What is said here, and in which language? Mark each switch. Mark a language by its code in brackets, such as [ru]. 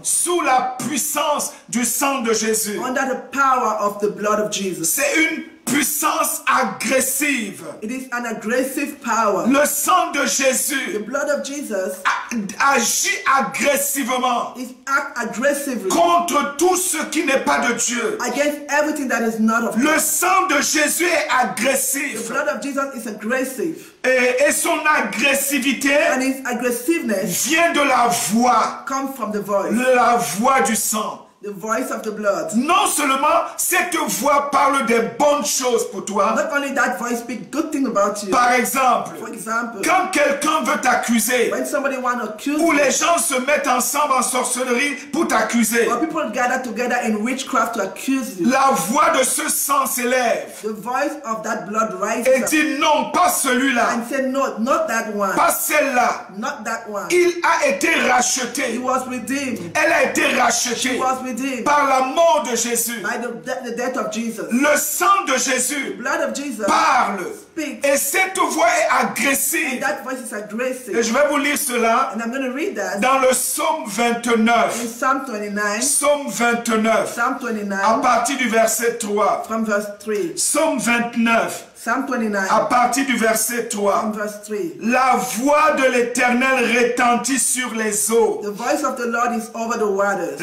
[fr] sous la puissance du sang de Jésus, [en] under the power of the blood of Jesus. [fr] c'est une puissance agressive. [en] It is an aggressive power. [fr] Le sang de [en] The [fr] Jésus [en] blood of Jesus [fr] agit agressivement [en] is act aggressively [fr] contre tout ce qui n'est pas de Dieu. [en] against everything that is not of God. [fr] Le sang de Jésus est [en] The [fr] agressif. [en] blood of Jesus is aggressive, [fr] Et son agressivité [en] and its aggressiveness [fr] vient de la voix. [en] comes from the voice, [fr] La voix du sang. [en] the voice of the blood. [fr] Non seulement cette voix parle des bonnes choses pour toi. [en] Not only that voice speaks good thing about you. [fr] Par exemple, [en] For example, [fr] quand quelqu'un veut t'accuser, [en] when somebody want to accuse [fr] ou [en] you, [fr] les gens se mettent ensemble en sorcellerie pour t'accuser, [en] or people gather together in witchcraft to accuse you, [fr] la voix de ce sang s'élève [en] the voice of that blood [fr] et [en] rises up [fr] dit non, pas celui-là, [en] and say, no, not that one, [fr] pas celle-là. [en] not that one. [fr] Il a été [en] He [fr] racheté. [en] was redeemed. [fr] Elle a été [en] He [fr] rachetée [en] was redeemed [fr] par la mort de Jésus. [en] by the death of Jesus. [fr] Le sang de Jésus [en] Blood of Jesus [fr] parle. [en] speaks, [fr] Et cette voix est [en] and [fr] agressive. [en] that voice is [fr] Et [en] aggressive. [fr] je vais vous lire cela [en] And I'm going to read that [fr] dans le psaume [en] in [fr] 29. [en] Psalm 29. [fr] Psaume 29, [en] Psalm [fr] à [en] 29 [fr] partir du verset 3. [en] from verse 3. [fr] Psaume 29, [en] Psalm 29 [fr] à partir du verset 3. [en] from verse 3. [fr] La voix de l'Éternel retentit sur les eaux. [en] The voice of the Lord is over the waters.